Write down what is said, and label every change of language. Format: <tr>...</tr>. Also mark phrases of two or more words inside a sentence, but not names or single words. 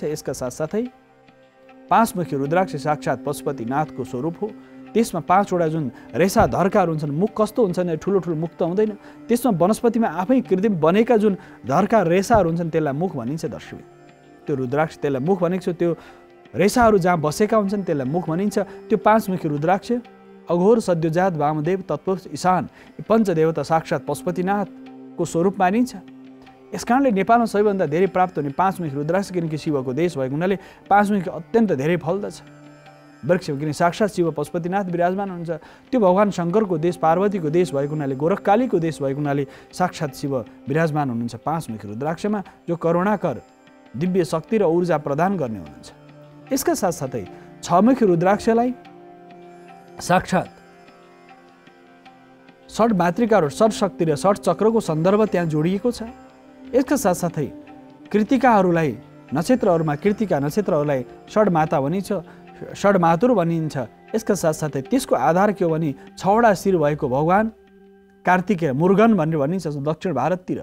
<ne>यसका साथसाथै 5 मुखी रुद्राक्ष साक्षात पशुपतिनाथको स्वरूप हो। त्यसमा 5वटा जुन रेसा धर्काहरू हुन्छन्, मुख कस्तो हुन्छ भने ठुलो ठुलो मुख त हुँदैन, त्यसमा वनस्पतिमा आफै कृत्रिम बनेका जुन धर्का रेसाहरू हुन्छन् त्यसलाई मुख भनिन्छ दर्शक। त्यो रुद्राक्ष त्यसलाई मुख भनेको छ। त्यो रेसाहरू जहाँ बसेका हुन्छन् त्यसलाई मुख भनिन्छ। त्यो 5 मुखी रुद्राक्ष अघोर, सद्योजात, वामदेव, तत्पुरुष, ईशान, पञ्चदेवता साक्षात पशुपतिनाथको स्वरूप मानिन्छ। यसकारणले नेपालमा सबैभन्दा धेरै प्राप्त हुने 5 मुखी रुद्राक्ष, किनकि शिवको देश भएको हुनाले 5 मुखी अत्यन्त धेरै फल्दछ। वृक्ष किन साक्षात शिव पशुपतिनाथ विराजमान हुन्छ। त्यो भगवान शङ्करको देश, पार्वतीको देश भएको हुनाले, गोरखकालीको देश भएको हुनाले साक्षात शिव विराजमान हुनुहुन्छ 5 मुखी रुद्राक्षमा, जो करुणाकर, दिव्य शक्ति र ऊर्जा प्रदान गर्ने हुनुहुन्छ। यसका साथसाथै 6 मुखी रुद्राक्षलाई साक्षात षड मातृकाहरू, षड शक्ति र षड चक्रको सन्दर्भ त्यहाँ जोडिएको छ। यसका साथसाथै कृतिकाहरूलाई, नक्षत्रहरूमा कृतिका नक्षत्रहरूलाई षड माता भनिन्छ, षड मातुर भनिन्छ। यसका साथसाथै त्यसको आधार के हो भने 6वटा शिर भएको भगवान कार्तिकेय, मुर्गन भनेर भनिन्छ दक्षिण भारततिर।</ne>